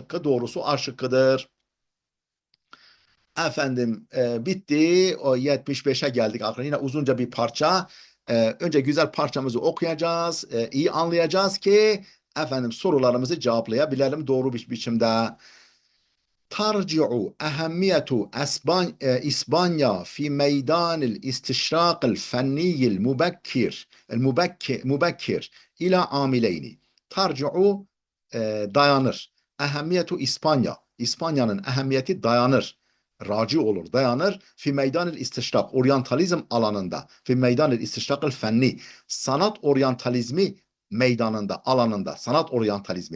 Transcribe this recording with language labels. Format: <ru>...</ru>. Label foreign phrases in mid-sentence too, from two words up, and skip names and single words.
<tr>A şıkkı doğrusu A şıkkıdır. Efendim bitti. O 75'e geldik. Arkadaşlar yine uzunca bir parça. Önce güzel parçamızı okuyacağız. İyi anlayacağız ki efendim sorularımızı cevaplayabilelim doğru bir biçimde.</tr> <ar>ترجع أهمية إسبانيا في ميدان الاستشراق الفني المبكر إلى عاملين. ترجع dayanır. أهمية إسبانيا.</ar> <tr>İspanya'nın ehemmiyeti dayanır. Raci olur, dayanır.</tr> <ar>في ميدان الاستشراق,</ar> <tr>oryantalizm alanında.</tr> <ar>في ميدان الاستشراق الفني,</ar> <tr>sanat oryantalizmi meydanında, alanında. Sanat oryantalizmi.</tr>